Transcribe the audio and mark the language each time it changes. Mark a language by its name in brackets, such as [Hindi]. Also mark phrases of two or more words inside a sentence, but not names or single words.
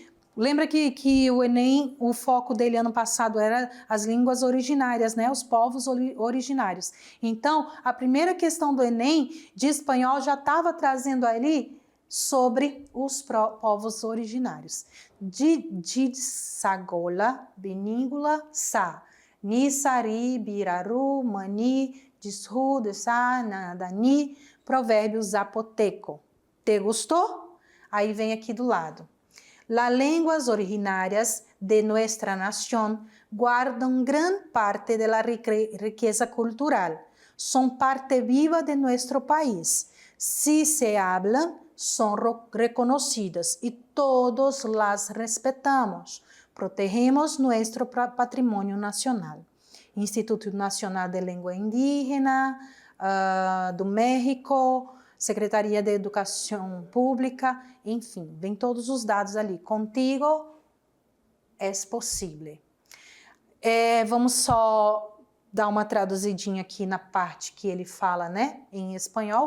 [Portuguese] Lembra que o Enem, o foco dele ano passado era as línguas originárias, né? Os povos originários. Então, a primeira questão do Enem de espanhol já estava trazendo ali sobre os povos originários. Sagola, Benígula, Sa, Nisari, Biraru, Mani, Disru, Desa, Nadani, provérbio zapoteco. Te gostou? Aí vem aqui do lado. [Spanish] Las lenguas originarias de nuestra nación guardan gran parte de la riqueza cultural. Son parte viva de nuestro país. Si se hablan, son reconocidas y todos las respetamos. Protegemos nuestro patrimonio nacional. [Portuguese] Instituto Nacional de Língua Indígena do México, Secretaria de Educação Pública, enfim, vem todos os dados ali. Contigo é possível. Vamos só dar uma traduzidinha aqui na parte que ele fala, né, em espanhol.